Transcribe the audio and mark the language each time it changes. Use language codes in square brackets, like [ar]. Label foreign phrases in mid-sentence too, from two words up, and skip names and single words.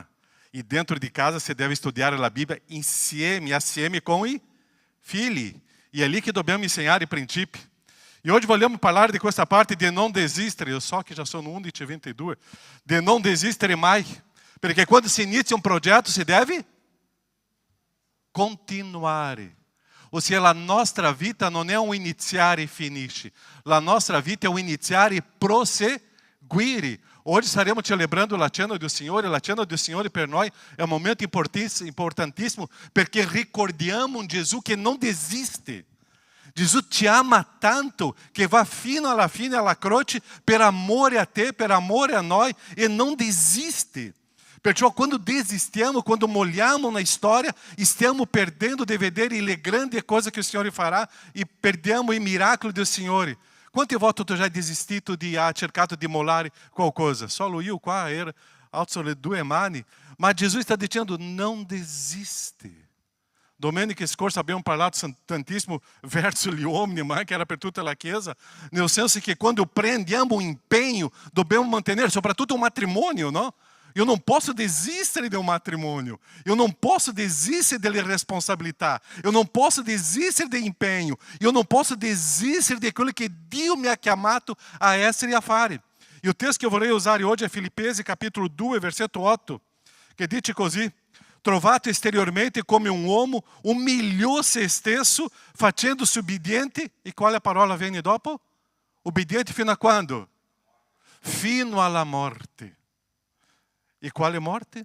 [it] E dentro di casa si deve studiare la Bibbia assieme com i figli. E é lì che dobbiamo insegnare i principi. E hoje vogliamo parlare di questa parte di non desistere. Eu so che già sono 11:22. De non desistere mai. Perché quando si inizia un progetto si deve continuare. [pt] Ou seja, a nossa vida não é um iniciar e finish. A nossa vida é um iniciar e prosseguire. Hoje estaremos celebrando a cena do Senhor. E a cena do Senhor [it] per noi [pt] é um momento importantíssimo. Porque ricordiamo um Jesus que não desiste. [it] Jesus te ama tanto que vai fino alla fine alla croce per amore a te, per amore a noi, [pt] e não desiste. [it] Perciò quando desistiamo, quando molhiamo [pt] na história, [it] stiamo perdendo di vedere le grandi cose che il Signore farà e perdiamo i miracoli del Signore. Quante volte tu già desistito di cercato di mollare qualcosa? Solo io qua alzo le due mani. Ma Gesù sta dicendo non desiste. Domenica scorsa abbiamo parlato tantissimo verso gli uomini, ma che era per tutta la Chiesa, nel senso che quando prendiamo un impegno dobbiamo mantenere, soprattutto un matrimonio, no? [pt] Eu não posso desistere de um matrimônio. Eu não posso desistere [it] delle responsabilità. [pt] Eu não posso desistere de empenho. Eu não posso [it] desistere de quello che Dio mi ha chiamato a essere e a fare. [pt] E o texto que eu [it] vorrei usare oggi è Filippesi capítulo 2, versetto 8, che dice così: trovato esteriormente come un uomo, umiliò se stesso, facendosi ubbidiente. E quale a parola viene dopo? Ubbidiente fino a quando? Fino alla morte. E quale morte?